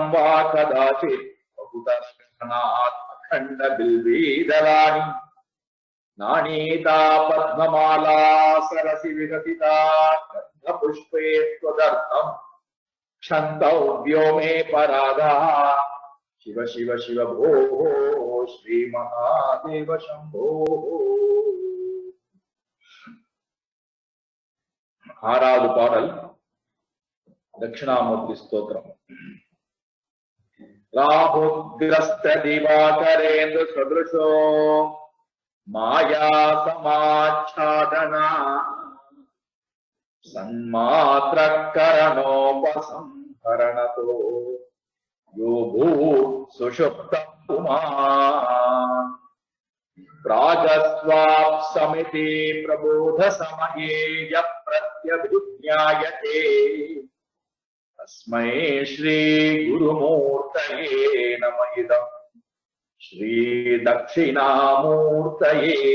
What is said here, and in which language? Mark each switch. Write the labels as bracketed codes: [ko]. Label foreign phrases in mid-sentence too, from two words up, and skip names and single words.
[sa] वा कदाचित् बहुतरगहनात् अखण्ड बिल्वीदलानि नानीता पद्ममाला सरसि विकसिता गन्धपुष्पे त्वदर्थम् क्षन्तव्यो मे पराधः शिव शिव शिव भो श्री महादेव शंभो। [ta] ஆறாவது பாடல் தட்சிணாமூர்த்தி ஸ்தோத்திரம். [sa] राहुग्रस्त दिवाकरेन्द्र सदृशो माया समाच्छादना सन्मात्रकरणोपसंहरणतो यो भूत् सुषुप्तः पुमान् प्रागस्वाप्समिति प्रबोध समये यः प्रत्यभिज्ञायते तस्मै श्री गुरुमूर्तये नमः इदम् श्री दक्षिणामूर्तये।